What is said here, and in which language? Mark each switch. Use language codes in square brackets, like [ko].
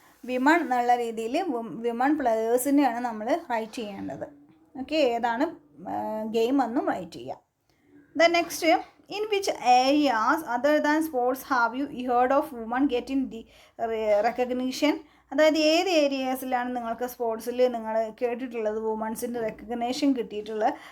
[ml] Women എന്നുള്ള രീതിയിൽ women പ്ലെയേഴ്സിൻ്റെയാണ് നമ്മൾ റൈറ്റ് ചെയ്യേണ്ടത്. ഓക്കെ, ഏതാണ് ഗെയിം എന്നും റൈറ്റ് ചെയ്യാം. [en] Then next, in which areas other than sports have you heard of women getting the recognition? [ml] അതായത് ഏത് ഏരിയാസിലാണ് നിങ്ങൾക്ക് സ്പോർട്സിൽ നിങ്ങൾ കേട്ടിട്ടുള്ളത് വുമൺസിൻ്റെ റെക്കഗ്നേഷൻ കിട്ടിയിട്ടുള്ളത്?